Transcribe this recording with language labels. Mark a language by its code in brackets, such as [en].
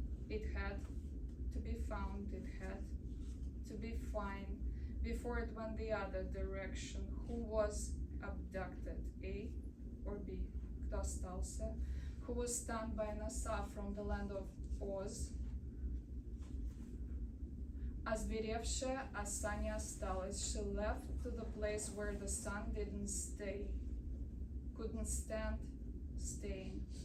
[en] It had to be found, it had to be fine. Before it went the other direction, who was abducted, A or B? [ru] Кто остался? [en] Who was stunned by an asa from the land of Oz? [ru] Озверевшая оса не осталась. [en] She left to the place where the sun didn't stay, couldn't stand staying.